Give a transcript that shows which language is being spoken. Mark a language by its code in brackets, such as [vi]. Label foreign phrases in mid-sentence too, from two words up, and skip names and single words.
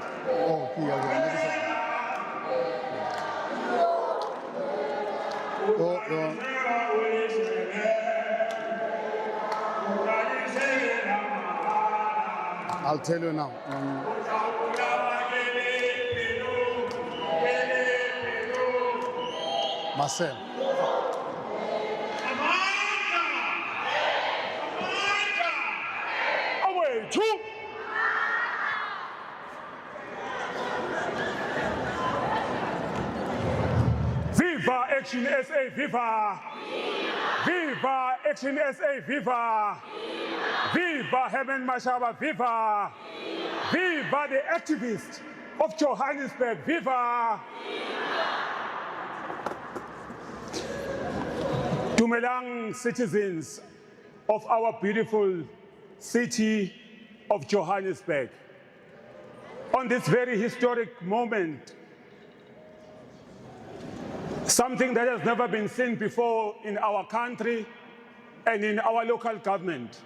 [en] Oh, yeah. I'll tell you now. Marcel. Away, two. Viva ActionSA, viva! Viva ActionSA, viva! Viva Herman Mashaba, viva! Viva the activists of Johannesburg, viva! Dumelang, citizens of our beautiful city of Johannesburg. On this very historic moment, something that has never been seen before in our country and in our local government.